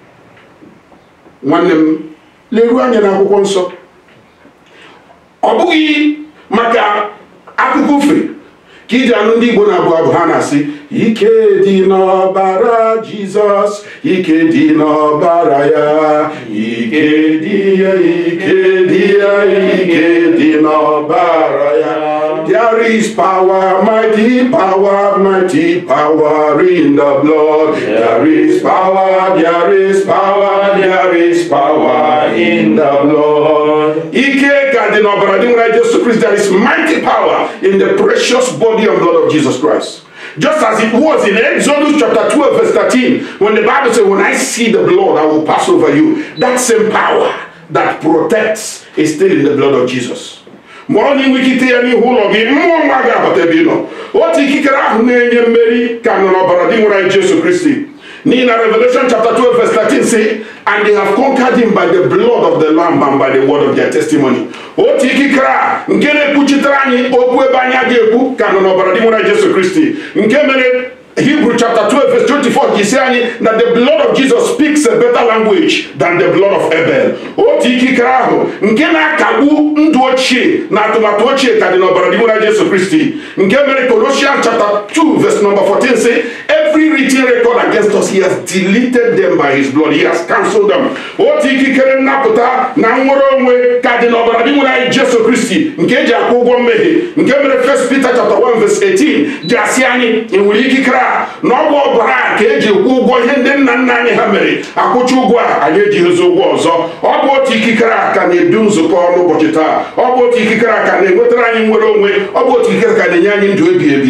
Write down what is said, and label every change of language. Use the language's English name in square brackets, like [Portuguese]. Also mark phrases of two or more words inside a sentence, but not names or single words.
[Igbo] Nwanne m leruo anya n'akwụkwọ nsọ, ọ bụghị maka akụkọ ufe ka iji anụ ndị Igbo na-abụ abụ ha na-asị ike dị n'ọbara Jizọs, ike dị n'ọbara ya, ike dị ya, ike dị ya, ike dị n'ọbara ya. [English] There is power, mighty power, mighty power in the blood. There is power, there is power, there is power in the blood. [Igbo] Ike ka dị n'ọbara dị nwere Jesu Christ. [English] There is mighty power in the precious body and blood of Jesus Christ. Just as it was in Exodus chapter 12 verse 13 when the Bible said, when I see the blood I will pass over you. That same power that protects is still in the blood of Jesus. [Igbo] Ma ọ na-enwe ikike ya n'ihu ụlọ gị, mmụọ nwa ga-abata ebe ị nọ. Otu ikikere ahụ na-enye mmeri ka nọ n'ọbara dị nwere Jesu Kristi. N'ihi na [English] Revelation chapter 12 verse 13 say, and they have conquered him by the blood of the Lamb and by the word of their testimony. [Igbo] Otu ikikere a nke na-ekwuchitere anyị okwu ebe anyị ga-ekwu ka nọ n'ọbara dị nwere Jesu Kristi. Nke mere [English] Hebrew chapter 12 verse 24 [Igbo] ji sị anyị [English] that the blood of Jesus speaks a better language than the blood of Abel. [Igbo] Otu ikikere ahụ nke na-akagbu ndụ ochie na atụmatụ ochie ka dị n'ọbara dị nwere Jesu Kristi. Nke mere [English] Colossians chapter 2 verse number 14 say, every written record against us he has deleted them by his blood, he has cancelled them. [Igbo] Otu ikikere nnapụta na nnwere onwe ka dị n'ọbara dị nwere Jesu Kristi nke eji akwụ ụgwọ mmehie. Nke mere 1 Peter chapter 1 verse 18 ji asị anyị enwere ikikere na ọ bụ ọbara ka eji kwụ ụgwọ ihe ndị nna nna anyị ha mere akwụcha ụgwọ a anyị ejighịzi ụgwọ ọzọ. Ọ bụ otu ikikere a ka na-edu nzukọ n'ụbọchị taa. Ọ bụ otu ikikere a ka na-enwetara anyị nwere onwe. Ọ bụ otu ikikere ka na-enye anyị ndụ ebi ebi.